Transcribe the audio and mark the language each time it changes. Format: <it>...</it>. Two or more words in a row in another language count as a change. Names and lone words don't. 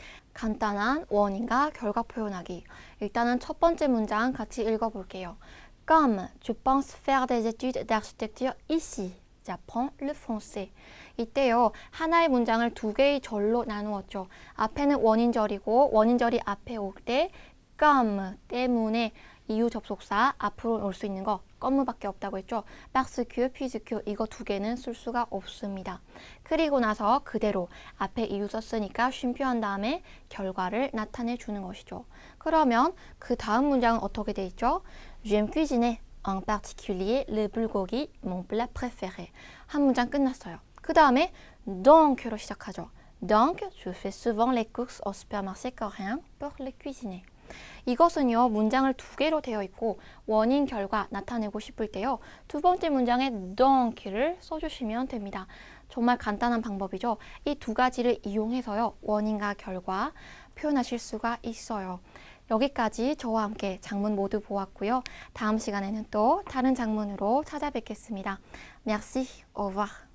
<ko>간단한 원인과 결과 표현하기. 일단은 첫 번째 문장 같이 읽어볼게요.</ko> <fr>Comme tu penses faire des études d'architecture ici, j'apprends le français.</fr> <ko>이때요, 하나의 문장을 두 개의 절로 나누었죠. 앞에는 원인절이고 원인절이 앞에 올 때 comme 때문에 이유 접속사 앞으로 올 수 있는 거 comme밖에 없다고 했죠.</ko> <fr>parce que, puis que</fr> <ko>이거 두 개는 쓸 수가 없습니다. 그리고 나서 그대로 앞에 이유 썼으니까 쉼표한 다음에 결과를 나타내 주는 것이죠. 그러면 그 다음 문장은 어떻게 돼 있죠?</ko> <fr>J'aime cuisiner, en particulier le bulgogi, mon plat préféré.</fr> <ko>한 문장 끝났어요. 그 다음에 donc로 시작하죠.</ko> <fr>Donc, je fais souvent les courses au supermarché coréen pour le cuisiner.</fr> <ko>이것은요, 문장을 두 개로 되어 있고 원인 결과 나타내고 싶을 때요, 두 번째 문장에 donc를 써주시면 됩니다. 정말 간단한 방법이죠. 이 두 가지를 이용해서요, 원인과 결과 표현하실 수가 있어요. 여기까지 저와 함께 장문 모두 보았고요. 다음 시간에는 또 다른 장문으로 찾아뵙겠습니다.</ko> <fr>Merci, au revoir.</fr>